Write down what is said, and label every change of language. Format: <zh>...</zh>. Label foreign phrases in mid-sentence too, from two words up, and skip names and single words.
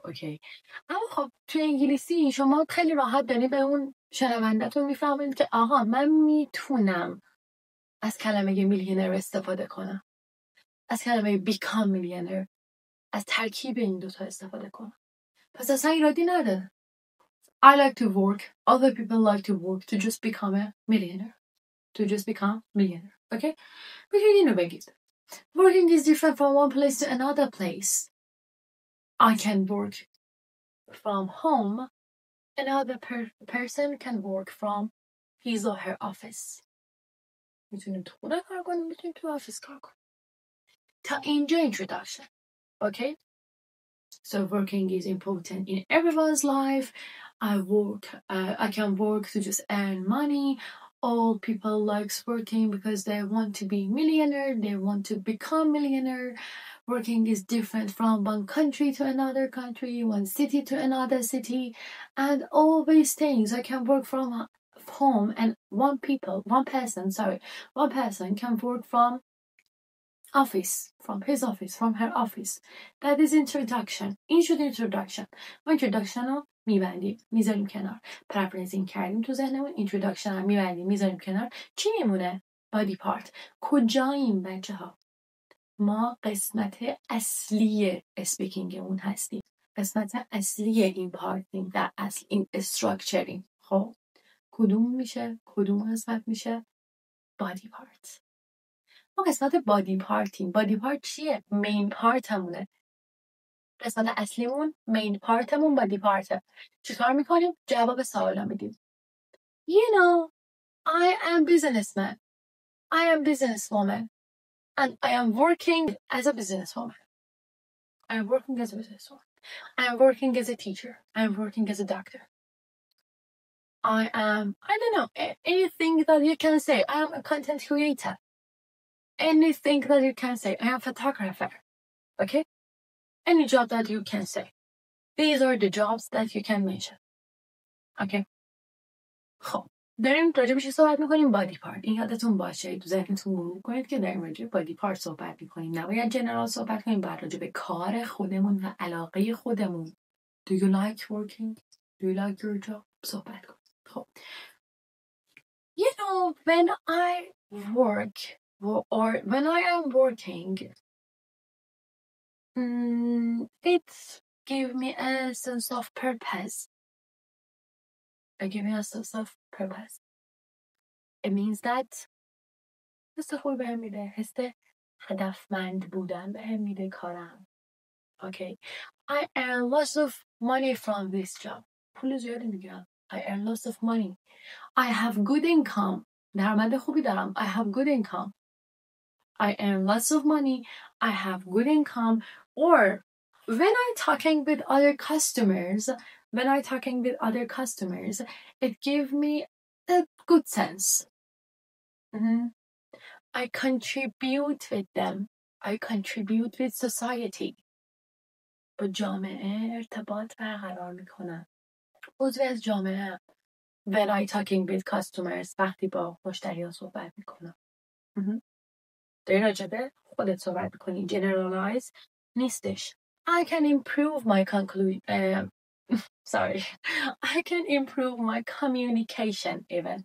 <fa>اوکی، اما خب توی انگلیسی شما خیلی راحت داری به اون شنونده‌تون میفهمید که آها من میتونم از کلمه میلیونر استفاده کنم، از کلمه</fa> <en>become millionaire،</en> <fa>از ترکیب این دوتا استفاده کنم. پس اصلا ایرادی نداره.</fa> <en>I like to work, other people like to work to just become a millionaire.</en> <fa>Okay? بگید اینو بگید.</fa> <en>Working is different from one place to another place. I can work from home. Another person can work from his or her office.</en> <fa>میتونیم تو خونه کار کنیم، میتونیم تو آفیس کار کنیم. تا اینجا introduction.</fa> <en>Okay? So working is important in everyone's life. I can work to just earn money. All people likes working because they want to be millionaire. They want to become millionaire. Working is different from one country to another country, one city to another city. And all these things, I can work from home, and one person can work from office, from his office, from her office.</en> <fa>That is introduction. این شد introduction. ما introduction رو میبندیم، میذاریم کنار. پرافریزینگ کردیم تو ذهنمون. introduction رو میبندیم، میذاریم کنار. چی میمونه؟</fa> <en>body part.</en> <fa>کجاییم بچه ها؟ ما قسمت اصلی اسپیکینگمون هستیم. قسمت اصلی این پارتیم، در اصل این استراکچریم. خب کدوم قسمت میشه؟</fa> <en>body part.</en> <fa>ما قسمت بادی پارتیم.</fa> <en>body part</en> <fa>چیه؟ مین پارتمونه. قسمت اصلیمون مین پارتمون بادی پارته. چیکار میکنیم؟ جواب سوالا میدیم.</fa> <en>You know, I am businessman. I am businesswoman. And I am working as a businesswoman. I am working as a businesswoman. I am working as a teacher. I am working as a doctor. I don't know, anything that you can say. I am a content creator. Anything that you can say. I am a photographer. Okay? Any job that you can say. These are the jobs that you can mention. Okay?</en> <fa>خب داریم راجع به چی صحبت میکنیم؟</fa> <en>body part.</en> <fa>این یادتون باشه، تو ذهنتون مرور کنید که داریم راجع به</fa> <en>body part</en> <fa>صحبت میکنیم. نباید جنرال صحبت کنیم، باید راجع به کار خودمون و علاقه خودمون.</fa> <en>Do you like working? Do you like your job?</en> <fa>صحبت کنیم.</fa> <en>خب You know, when I work or when I am working, it gives me a sense of purpose. It means that</en> <fa>حس خوبی بهم میده، حس هدفمند بودن بهم میده کارم.</fa> <en>Okay. I earn lots of money from this job.</en> <fa>پول زیادی میگیرم.</fa> <en>I earn lots of money. I have good income.</en> <fa>درآمد خوبی دارم.</fa> <en>I have good income. I earn lots of money. I have good income. Or when I'm talking with other customers, it gives me a good sense. I contribute with them. I contribute with society.</en> <fa>با جامعه ارتباط برقرار میکنم. عضوی از جامعه.</fa> <en>When I talking with customers</en> <fa>وقتی با مشتریان صحبت میکنم. داری راجبه خودت صحبت میکنی. Generalize نیستش.</fa> <en>I can improve my I can improve my communication even.</en>